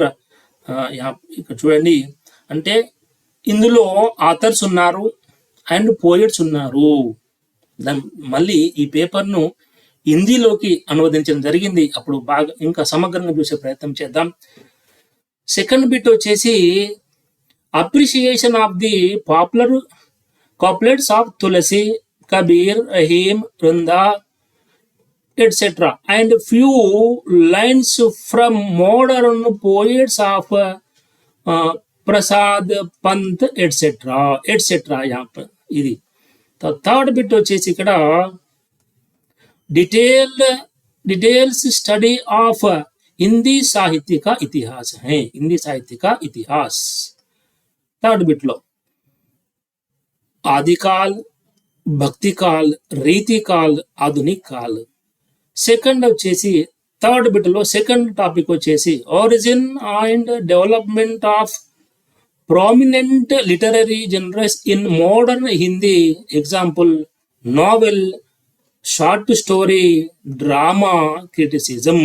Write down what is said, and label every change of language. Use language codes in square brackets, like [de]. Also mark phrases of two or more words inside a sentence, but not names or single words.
[te] ఇక్కడ చూడండి, అంటే ఇందులో ఆథర్స్ ఉన్నారు అండ్ పోయిట్స్ ఉన్నారు. మళ్ళీ ఈ పేపర్ను హిందీలోకి అనువదించడం జరిగింది. అప్పుడు బాగా ఇంకా సమగ్రంగా చూసే ప్రయత్నం చేద్దాం. [en] second bit వచ్చేసి appreciation of the popular couplets of Tulsi, Kabir, Rahim, Runda, etc. and few lines from modern poets of Prasad, Pant, etc. [hi] यहाँ पर ఇది. तो [en] third bit [te] వచ్చేసి ఇక్కడ [en] details study of [hi] हिंदी साहित्य का इतिहास है. हिंदी साहित्य का इतिहास [en] third bit [hi] లో आदिकाल, भक्तिकाल, रीतिकाल, आधुनिक काल. [en] సెకండ్ వచ్చేసి third bit లో second topic వచ్చేసి origin and development of prominent literary genres in modern Hindi. example novel, short story, drama, criticism.